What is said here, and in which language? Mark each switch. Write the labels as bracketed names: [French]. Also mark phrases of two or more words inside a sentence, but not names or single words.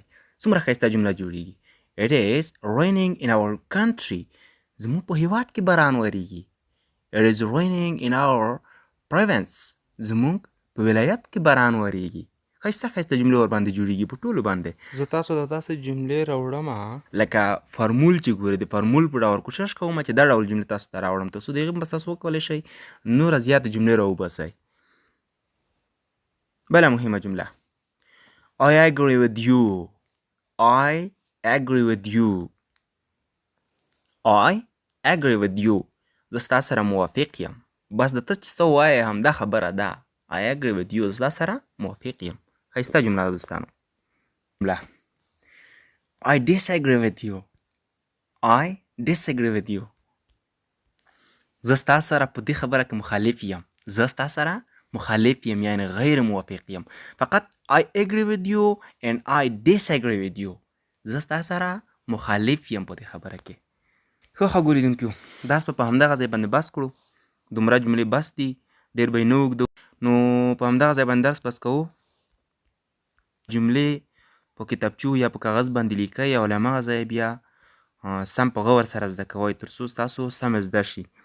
[Pashto] څومره ښایسته جمله جوړیږي. [English] It is raining in our country. [Pashto] زمونږ په هیواد کې باران وریږي. [English] It is raining in our province. [Pashto] زمونږ په ولایت کې باران وریږي. ښایسته ښایسته جملې ورباندې جوړیږي په ټولو باندې. زه تاسو ته داسې جملې راوړم لکه فارمول چې ګورئ د فارمول په ډول کوشش کوم چې دا ډول جملې تاسو ته راوړم تر څو د هغې په تاسو وکولی شئ نوره زیاته جملې راوباسئ. بله مهمه جمله [English] I agree with you. I agree with you. I agree with you. [Pashto] زه ستا سره موافق یم. بس د ته چې څه وایې همدا خبره ده. [English] I agree with you. [Pashto] زه ستا سره موافق یم. ښایسته جمله ده دوستانو. [English] جمله I disagree with you. I disagree with you. [Pashto] زه ستا سره په دې خبره کې مخالف یم. زه ستا سره مخالف یم یعنی غیر موافق یم. [English] فقط I agree with you and I disagree with you. [Pashto] زه ستا سره مخالف یم په دې خبره کې. ښه ښه لیدونکو دا په همدغه ځای باندې بس کړو. دومره جملې بس دي. ډېر به یې نه اوږدو. نو په همدغه ځای باندې درس بس کوو. جملې په کتابچو یا په کاغذ باندې لیکئ او له همغه ځایه بیا سم په غور سره زده کوئ تر څو ستاسو سم زده شي.